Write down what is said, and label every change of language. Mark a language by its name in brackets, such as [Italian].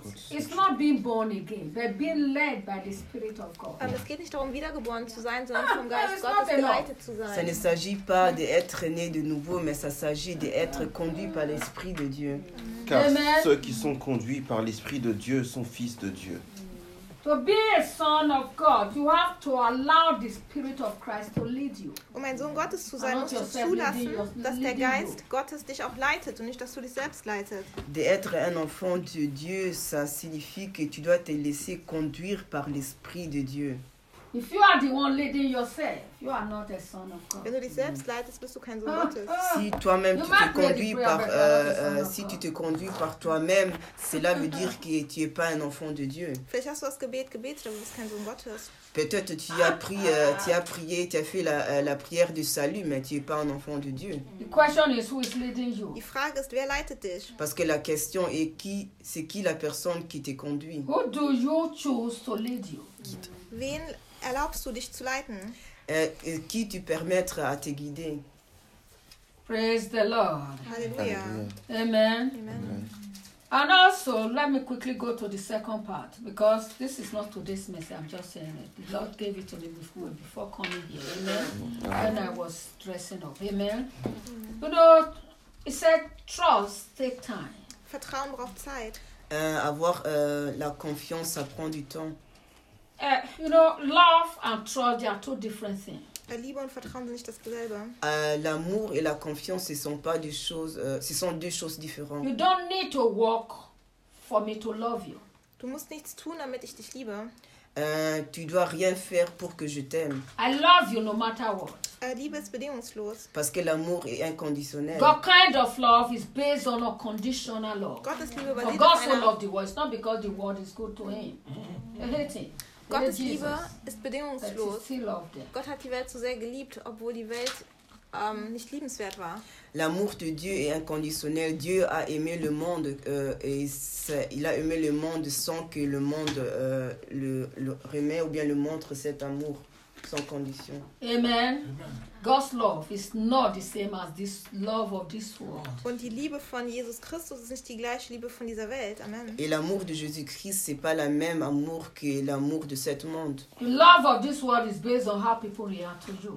[English] It's not being born again, but being led by the Spirit of God. [German] Aber es geht nicht darum, wiedergeboren zu sein, sondern vom Geist Gottes geleitet zu sein. [French] Ça ne s'agit pas d'être né de nouveau, mais ça s'agit d'être conduit par l'Esprit de Dieu. Car ceux qui sont conduits par l'Esprit de Dieu sont fils de Dieu. [English] To be a son of God, you have to allow the Spirit of Christ to lead you. [German] Um ein Sohn Gottes zu sein, musst du zulassen, dass der Geist Gottes dich auch leitet und nicht, dass du dich selbst leitest. [French] D'être un enfant de Dieu, ça signifie que tu dois te laisser conduire par l'Esprit de Dieu. [English] If you are the one leading yourself, you are not a son of God. [German] Wenn du dich selbst leitest, bist du kein Sohn Gottes. [French] Si toi-même tu te conduis par si tu te conduis par toi-même, cela veut dire que tu es pas un enfant de Dieu. [German] Vielleicht hast du das Gebet gebetet, aber du bist kein Sohn Gottes. [French] Peut-être tu as prié, tu as prié, tu as fait la prière du salut, mais tu es pas un enfant de Dieu. [English] The question is who is leading you. [German] Die Frage ist, wer leitet dich? [French] Parce que la question est qui, c'est qui la personne qui te conduit? [English] Who do you choose to lead you? [German] Wen erlaubst du dich zu leiten? [French] Qui tu permettre à te guider? [English] Praise the Lord. Hallelujah. Amen. Amen. And also, let me quickly go to the second part, because this is not today's message, I'm just saying it. The Lord gave it to me before coming here. Amen. When I was dressing up. Amen. Amen. You know, he said, trust, take time. [German] Vertrauen braucht Zeit. [French] Avoir la confiance, ça prend du temps. [English] You know, love and trust, they are two different things. [German] Liebe und Vertrauen sind nicht dasselbe. [French] L'amour et la confiance, ce sont pas des choses, ce sont deux choses différentes. [English] You don't need to work for me to love you. [German] Du musst nichts tun, damit ich dich liebe. [French] Tu dois rien faire pour que je t'aime. [English] I love you no matter what. [German] Liebe ist bedingungslos. [French] Parce que l'amour est inconditionnel. [English] God kind of love is based on a conditional love. [German] Gottes Liebe basiert auf [English] God so loved the world, it's not because the world is good to him. [German] Gottes Liebe ist bedingungslos. Gott hat die Welt so sehr geliebt, obwohl die Welt nicht liebenswert war. [French] L'amour de Dieu est inconditionnel. Dieu a aimé le monde et il a aimé le monde sans que le monde le remet ou bien le montre cet amour sans condition. [English] Amen. God's love is not the same as this love of this world. [German] Und die Liebe von Jesus Christus ist nicht die gleiche Liebe von dieser Welt. [English] Amen. [French] Et l'amour de Jésus-Christ, c'est pas la même amour que l'amour de cette monde. [English] The love of this world is based on how people react to you.